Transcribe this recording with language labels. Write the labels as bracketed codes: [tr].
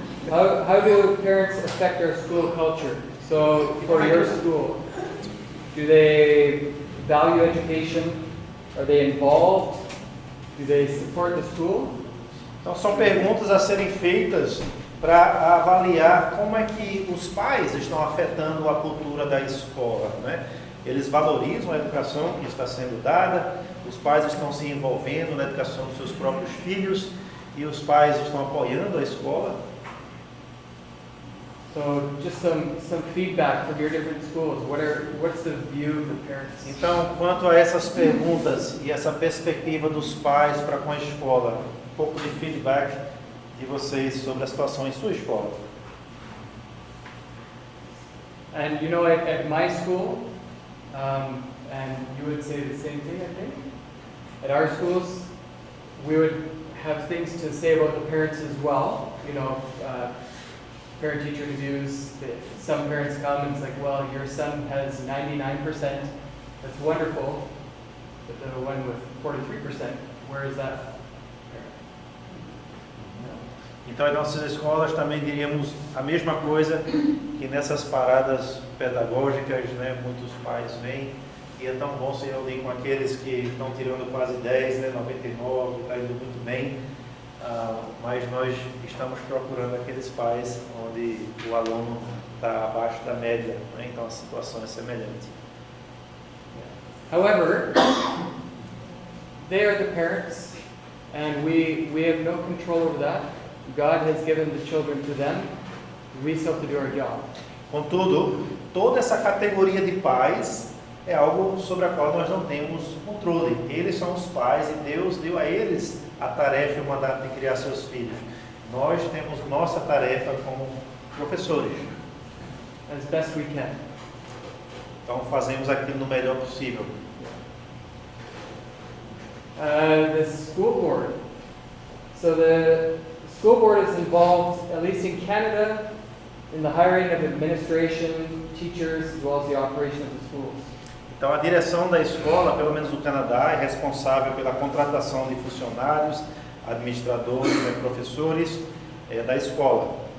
[en] How do parents affect our school culture? So, for your school, do they value education? Are they involved? Do they support the school? [pt] Então, são perguntas a serem feitas para avaliar como é que os pais estão afetando a cultura da escola, né? Eles valorizam a educação que está sendo dada, os pais estão se envolvendo na educação dos seus próprios filhos e os pais estão apoiando a escola. [en] So, just some feedback from your different schools. What's the view of the parents? [pt] Então, quanto a essas perguntas e essa perspectiva dos pais para com a escola, um pouco de feedback de vocês sobre a situação em sua escola. [en] And you know, at my school, and you would say the same thing, I think. At our schools, we would have things to say about the parents as well. You know, parent-teacher reviews. Some parents come and it's like, well, your son has 99%. That's wonderful. But the one with 43%, where is that? [pt] Então, em nossas escolas também diríamos a mesma coisa que nessas paradas pedagógicas, né, muitos pais vêm e é tão bom se reunir com aqueles que estão tirando quase 10, né, 99, está indo muito bem, mas nós estamos procurando aqueles pais onde o aluno está abaixo da média, né, então a situação é semelhante. [en] However, they are the parents, and we have no control over that. God has given the children to them. We still have to do our job. [pt] Contudo, toda essa categoria de pais é algo sobre a qual nós não temos controle. Eles são os pais e Deus deu a eles a tarefa e o mandato de criar seus filhos. Nós temos nossa tarefa como professores. [en] As best we can. [pt] Então fazemos aquilo no melhor possível. [en] The school board. So the school board is involved, at least in Canada, in the hiring of administration, teachers, as well as the operation of the schools. [pt] Então a direção da escola, pelo menos no Canadá, é responsável pela contratação de funcionários, administradores, né, professores da escola.